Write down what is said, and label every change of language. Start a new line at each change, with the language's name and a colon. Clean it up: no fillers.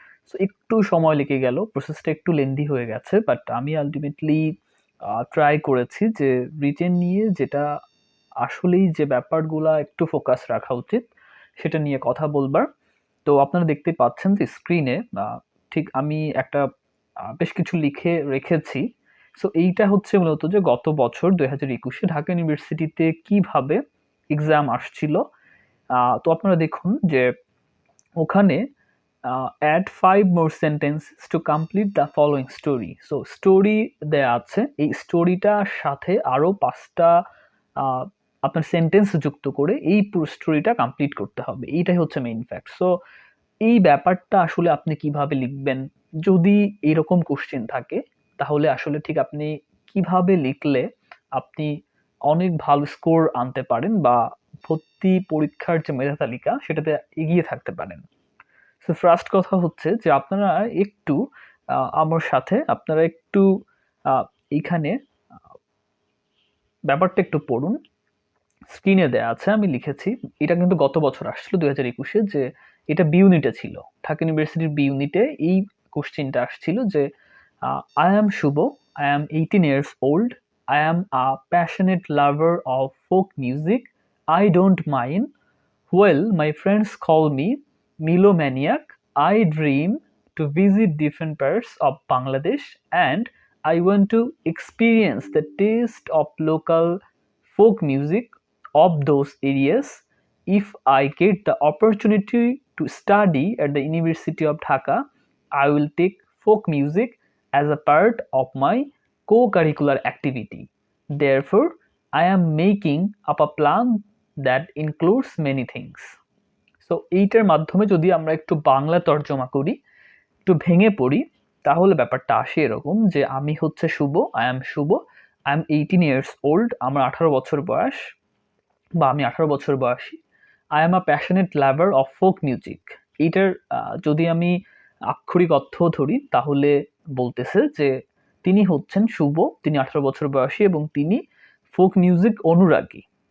Bangla: So একটু সময় লেগে গেল, প্রসেসটা একটু লেন্দি হয়ে গেছে, বাট আমি আলটিমেটলি ট্রাই করেছি যে রিটেন নিয়ে যেটা আসলেই যে ব্যাপারগুলা একটু ফোকাস রাখা উচিত সেটা নিয়ে কথা বলবার। তো আপনারা দেখতে পাচ্ছেন যে স্ক্রিনে ঠিক আমি একটা বেশ কিছু লিখে রেখেছি। সো এইটা হচ্ছে মূলত যে গত বছর 2021-এ ঢাকা ইউনিভার্সিটিতে কিভাবে এক্সাম আসছিল। তো আপনারা দেখুন যে ওখানে
English: Add 5 more sentences to complete the following story.
Bangla: So story দেয়া আছে, এই স্টোরিটার সাথে আরো 5টা আপনার সেন্টেন্স যুক্ত করে এই পুরো স্টোরিটা কমপ্লিট করতে হবে। এইটাই হচ্ছে মেইন ফ্যাক্ট। সো এই ব্যাপারটা আসলে আপনি কিভাবে লিখবেন, যদি এরকম কোশ্চেন থাকে তাহলে আসলে ঠিক আপনি কিভাবে লিখলে আপনি অনেক ভালো স্কোর আনতে পারেন বা ভর্তি পরীক্ষার যে মেধা তালিকা সেটাতে এগিয়ে থাকতে পারেন। সো ফার্স্ট কথা হচ্ছে যে আপনারা একটু আমার সাথে আপনারা একটু এইখানে ব্যাপারটা একটু পড়ুন। স্ক্রিনে দেয়া আছে, আমি লিখেছি। এটা কিন্তু গত বছর আসছিল 2021-এ, যে এটা বি ইউনিটে ছিল। ঢাকা ইউনিভার্সিটির বি ইউনিটে এই কোশ্চেনটা আসছিল যে
English: I am Shuvo, I am 18 years old, I am a passionate lover of folk music, I don't mind. Well, my friends call me Melomaniac. I dream to visit different parts of Bangladesh and I want to experience the taste of local folk music of those areas. If I get the opportunity to study at the University of Dhaka, I will take folk music as a part of my co-curricular activity. Therefore, I am making up a plan that includes many things.
Bangla: So এইটার মাধ্যমে যদি আমরা একটু বাংলা তর্জমা করি, একটু ভেঙে পড়ি, তাহলে ব্যাপারটা আসে এরকম যে আমি হচ্ছে শুভ,
English: I am Shuvo, I am 18 years old,
Bangla: আমার 18 বছর বয়স বা আমি 18 বছর বয়সী।
English: I am a passionate lover of folk music.
Bangla: এইটার যদি আমি আক্ষরিক অর্থ ধরি তাহলে বলতেছে যে তিনি হচ্ছেন শুভ, তিনি 18 বছর বয়সী এবং তিনি ফোক মিউজিক অনুরাগী।